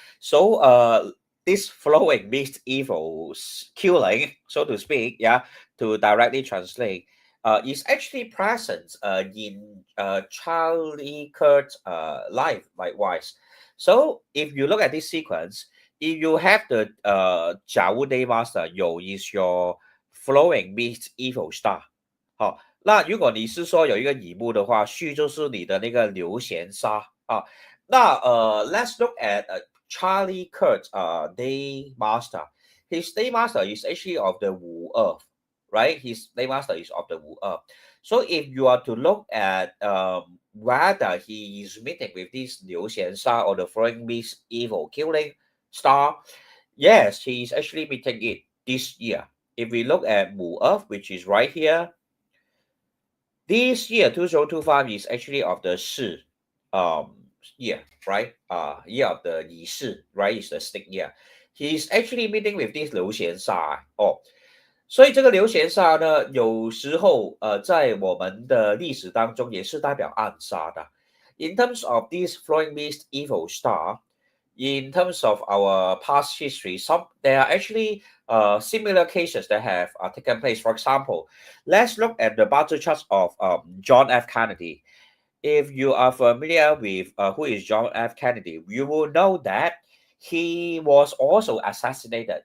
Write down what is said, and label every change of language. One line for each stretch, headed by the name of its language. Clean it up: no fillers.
English: So this flowing mixed evils killing, so to speak, yeah, to directly translate, is actually present in Charlie Kirk's life, likewise. So if you look at this sequence, if you have the Jiawu Day Master, Yo is your flowing mixed evil star.
Chinese: 好，那如果你是说有一个乙木的话，戌就是你的那个流弦沙啊。
English: 那let's look at Charlie Kirk's Day Master. His Day Master is actually of the Wu Earth, right? His Day Master is of the Wu Earth. So if you are to look at whether he is meeting with this Liu Xiansha or the flowing mist evil killing star, yes, he is actually meeting it this year. If we look at Wu Earth, which is right here, this year 2025 is actually of the Shi year, right? Year of the Yi Shi, right? Is the snake year. He's actually meeting with this
Chinese: 流弦煞哦，所以这个流弦煞呢，有时候在我们的历史当中也是代表暗杀的。
English: In terms of this flowing mist evil star, in terms of our past history, there are actually similar cases that have taken place. For example, let's look at the battle charts of John F. Kennedy. If you are familiar with who is John F. Kennedy, you will know that he was also assassinated.